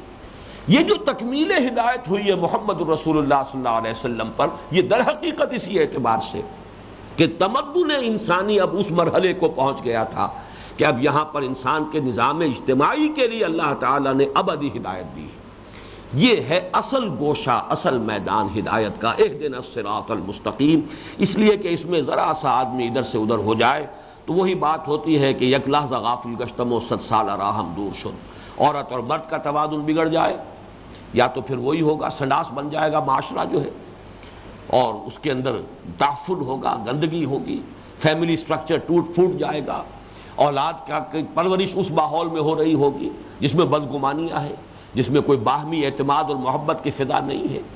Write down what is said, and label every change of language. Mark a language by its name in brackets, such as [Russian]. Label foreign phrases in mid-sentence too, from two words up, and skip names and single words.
[Urdu] یہ جو تکمیل ہدایت ہوئی ہے محمد الرسول اللہ [Arabic] صلی اللہ علیہ وسلم [Urdu] پر، یہ در حقیقت اسی اعتبار سے کہ تمدن انسانی اب اس مرحلے کو پہنچ گیا تھا کہ اب یہاں پر انسان کے نظام اجتماعی کے لیے اللہ تعالیٰ نے ابدی ہدایت دی ہے. یہ ہے اصل گوشہ، اصل میدان ہدایت کا، [Arabic] اہدنا الصراط المستقیم. [Urdu] اس لیے کہ اس میں ذرا سا آدمی ادھر سے ادھر ہو جائے تو وہی بات ہوتی ہے کہ [Persian] یک لحظہ غافل گشتم و 100 سالہ راہم دور شد. [Urdu] عورت اور مرد کا توازن بگڑ جائے، یا تو پھر وہی ہوگا، سنڈاس بن جائے گا معاشرہ جو ہے، اور اس کے اندر تعفن ہوگا، گندگی ہوگی، [English] family structure [Urdu] ٹوٹ پھوٹ جائے گا، اولاد کا پرورش اس ماحول میں ہو رہی ہوگی جس میں بدگمانیاں ہیں، جس میں کوئی باہمی اعتماد اور محبت کی فضا نہیں ہے.